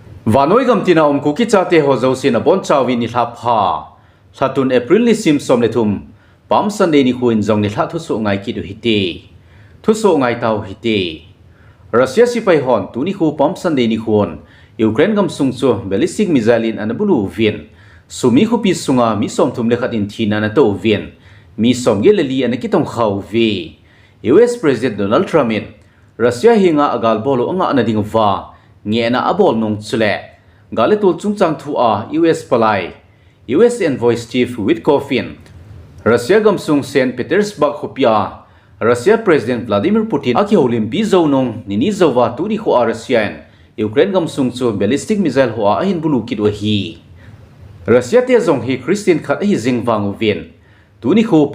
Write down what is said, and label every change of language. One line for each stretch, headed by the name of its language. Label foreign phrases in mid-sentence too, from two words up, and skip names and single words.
Thado Chin: Vanoi gam tina kuki chate ho zo sin a bon chawi ni thap ha Satun April ni sim som le thum Pam Sunday ni huin zong ni tha thu so ngai ki du hiti thu so ngai tau hiti Russia sipai hon tu ni khu Pam Sunday ni huon Ukraine Gamsung chu
English: Ballistic missile
Thado Chin: in an Bulu vien Sumy Khopi sunga mi som thum le khat in thina na to vien mi som ge le li an ki tong khau vi US President Donald Trump in Russia hinga agal bolo anga na ding va nge na abol nong chule galetul chungchang thu a US palai US envoy Steve Witkoff Russia Gamsung St Petersburg Khopia Russia President Vladimir Putin aki holim bi zo nong nini zowa tu ri kho a Russia Ukraine Gamsung chu
English: ballistic missile
Thado Chin: ho a hin Bulu kit wa hi Russia te zong hi Christian khat hi jingwang vien tu ni kho